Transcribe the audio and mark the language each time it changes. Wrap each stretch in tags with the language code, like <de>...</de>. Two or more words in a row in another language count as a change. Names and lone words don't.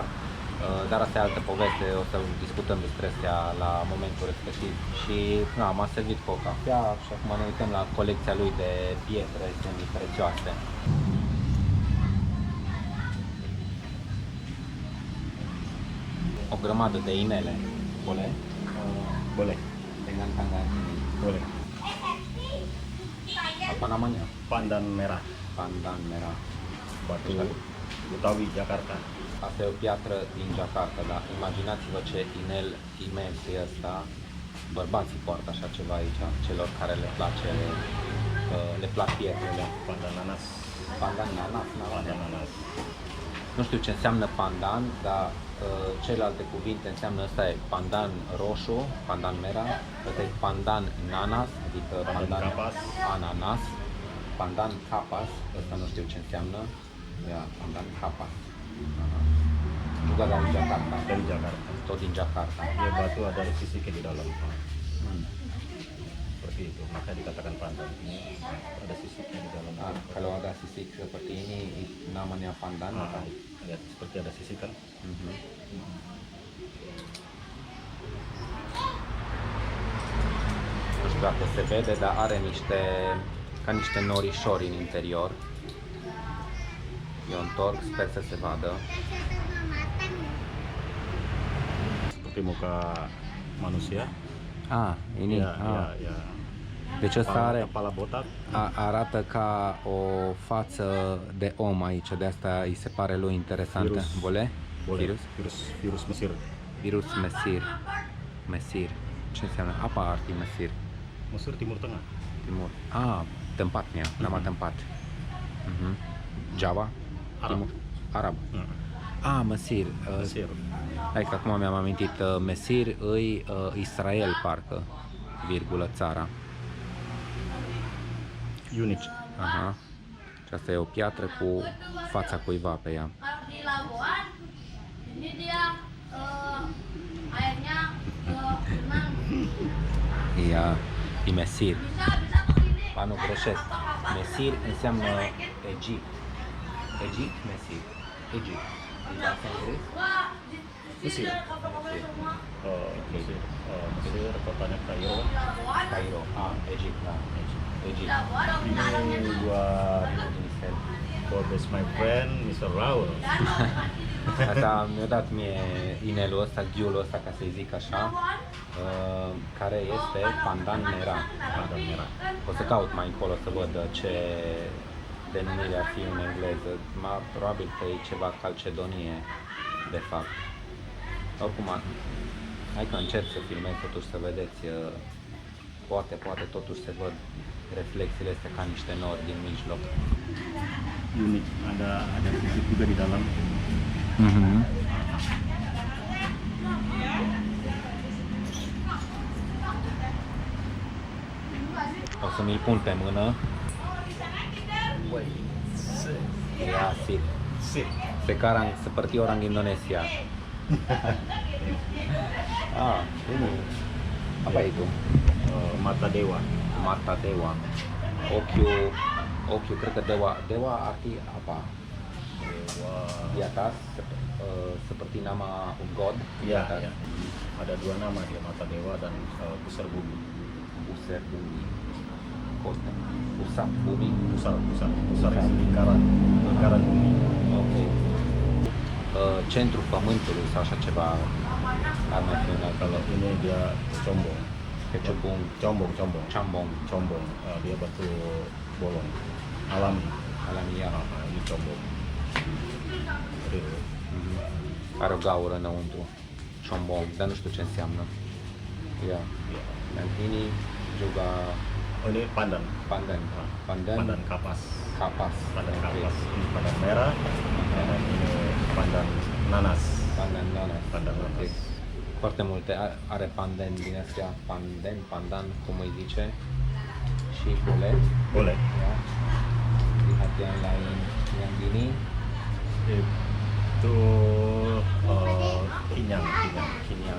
<ro>Dar asta e altă poveste, o să discutăm despre astea la momentul respectiv. Și m-a servit cu o cafea și acum ne uităm la colecția lui de pietre semi-prețioase. O grămadă de inele.</ro> <id>Bole? Boleh. Dengan tangan ini. Boleh. Apa namanya? Pandan merah. Pandan merah. Batu Betawi, Jakarta.</id> <ro>Asta e o piatră din Jakarta, dar imaginați-vă ce inel imens e ăsta. Bărbații poartă așa ceva aici, celor care le plac pietrele.</ro> <id>Pandan nanas. Pandan nanas, Pandan nanas.</id> <ro>Nu știu ce înseamnă pandan, dar celelalte cuvinte înseamnă, ăsta e pandan roșu,</ro> <id>pandan mera,</id> <ro>ăsta e</ro> <id>pandan nanas,</id> <ro>adică pandan</ro> <id>kapas.</id> <ro>ananas,</ro> <id>pandan kapas,</id> <ro>ăsta nu știu ce înseamnă,</ro> <id>ia, pandan kapas. Juga dari Jakarta. Dari Jakarta.</id> <ro>Tot din Jakarta.</ro> <id>Dia batu ada sisiknya di dalam. Seperti itu, maka dikatakan pandan. Ini ada sisiknya di dalam. Kalau ada sisik seperti ini namanya pandan. Lihat seperti ada sisik kan?</id> <ro>Nu știu dacă se vede, dar are ca niște norișori în interior. Eu întorc, sper să se vadă.</ro> <id>Seperti muka manusia. Ini. Ya.</id> <ro>Deci ăsta are,</ro> <id>Kepala botak.</id> <ro>arată ca o față de om aici, de asta îi se pare lui interesantă.</ro> <id>Virus. Boleh? Boleh. Virus Mesir. Virus Mesir. Mesir.</id> <ro>Ce înseamnă?</ro> <id>Apa arti Mesir? Mesir Timur Tengah. Timur. Tempatnya, nama tempat. Java? Arab. Timur. Arab. Mesir. Mesir.</id> <ro>Hai că acum mi-am amintit. Mesir îi Israel, parcă, virgulă, țara.</ro> <id>Unik. Aha.</id> <ro>Și asta e o piatră cu fața cuiva pe ea.</ro> <id>Di Labuan, ini dia airnya tenang. E Mesir. Bisa begini.</id> <ro>Ba, nu greșesc. Mesir înseamnă Egipt. Egipt, Mesir. Egipt. Din asta englez?</ro> <id>Wah, Mesir. Mesir. Mesir, kotanya Kairo.</id> <ro>Cairo. Egipt, da. Egipt.</ro> <id>Ini buat</id> <en>best my friend,</en> <id>Mr. Raul.</id> <ro>Asta mi-a dat mie inelul ăsta, ghiulul ăsta, ca să-i zic așa, care este</ro> <id>pandan mera. Pandan merah.</id> <ro>O să caut mai încolo să văd denumirea ar fi în engleză, probabil că e ceva calcedonie, de fapt. Oricum, hai că încerc să filmez totuși să vedeți, poate totuși se văd reflexiile astea ca niște nori din mijloc.</ro> <id>Unik, ada bukit juga di dalam.</id> <ro>O să mi-l pun pe mână.</ro> <id>Ya, sip. Sekarang seperti orang Indonesia. Ini apa itu? Mata dewa. Mata dewa.</id> <ro>Okiu, cred că dewa</ro> <id>arti apa? Dewa. Di atas seperti nama god. Di Iya, atas. iya. Ada dua nama dia, mata dewa dan pusar bumi. Pusat bumi. Pusat bumi. Pusar lingkaran bumi. Ok.</id> <ro>Centrul pământului sau așa ceva ar mai fi un alt.</ro> <id>Kalau ini dia combong. Kecubung, Combong. Chambong, Dia batu bolong. Alami. Alamia. Ini combong. Real.</id> <ro>Are o gaură înăuntru. Chambong, dar nu știu ce înseamnă. Ia.</ro> <id>Iya. Ini juga Oh, ini pandan. pandan. Pandan kapas. Kapas. Pandan Oke. kapas. Ini pandan merah. Dan ini pandan nanas. Pandan nanas. Pandan Ok. nanas.</id> <ro>Foarte multe. Are pandan din astea. Pandan, cum îi zice. Și bolet.</ro> <id>Boleh. Ya. Lihat yang lain. Yang gini. Itu kinyang. Kinyang.</id>